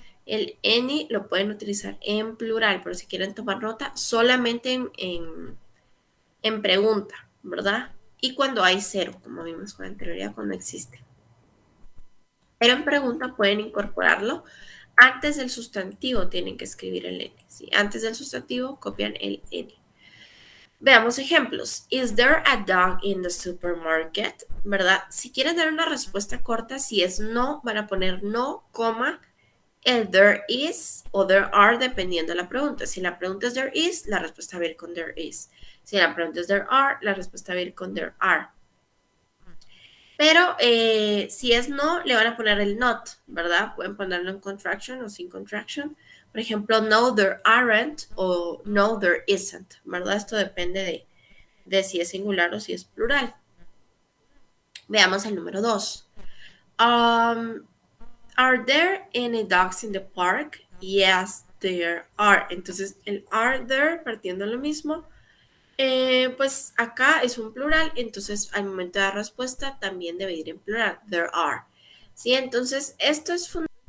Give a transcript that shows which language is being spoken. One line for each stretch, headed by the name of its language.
Spanish: El any lo pueden utilizar en plural, pero si quieren tomar nota, solamente en pregunta, ¿verdad? Y cuando hay cero, como vimos con anterioridad, cuando existe. Pero en pregunta pueden incorporarlo. Antes del sustantivo tienen que escribir el N. ¿Sí? Antes del sustantivo copian el N. Veamos ejemplos.
English: Is there a dog in the supermarket?
Spanish: ¿Verdad? Si quieren dar una respuesta corta, si es no, van a poner no, coma, el
English: there is o there are,
Spanish: dependiendo de la pregunta. Si la pregunta es
English: there is,
Spanish: la respuesta va a ir con there is. Si la pregunta es
English: there are,
Spanish: la respuesta va a ir con there are. Pero si es no, le van a poner el not, ¿verdad? Pueden ponerlo en contraction o sin contraction. Por ejemplo, no,
English: there aren't
Spanish: o no,
English: there isn't,
Spanish: ¿verdad? Esto depende de si es singular o si es plural. Veamos el número 2.
English: Are there any dogs in the park? Yes, there are.
Spanish: Entonces, el
English: are there,
Spanish: partiendo de lo mismo, pues acá es un plural, entonces al momento de la respuesta también debe ir en plural.
English: There are.
Spanish: Sí, entonces esto es fundamental.